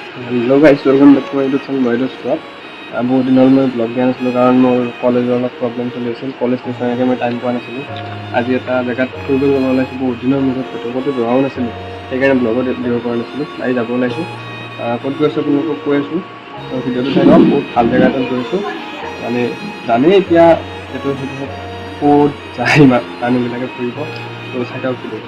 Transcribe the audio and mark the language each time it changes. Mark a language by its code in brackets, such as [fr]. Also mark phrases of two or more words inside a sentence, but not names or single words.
[en] Hello guys, welcome back to my YouTube channel Vaids vlog. [hi] बहुत दिन मैं ब्लॉग [as] দিয়া নাছিলোঁ কাৰণ মোৰ কলেজৰ অলপ প্ৰব্লেম চলি আছিল। কলেজ নিচিনাকৈ মই টাইম পোৱা নাছিলোঁ। আজি এটা জেগাত ফুৰিব যাব ওলাইছোঁ। বহুত দিনৰ মূৰত ক'তো যোৱাও নাছিলোঁ, সেইকাৰণে ব্লগত দিব পৰা নাছিলোঁ। আজি যাব ওলাইছোঁ। ক'ত গৈ আছোঁ আপোনালোকক কৈ আছোঁ। ভিডিঅ'টো চাই লওক। বহুত ভাল জেগা এটাত গৈছোঁ। মানে জানেই এতিয়া সেইটো ক'ত যায় মানুহবিলাকে ফুৰিব, তো চাই লওক ভিডিঅ'টো।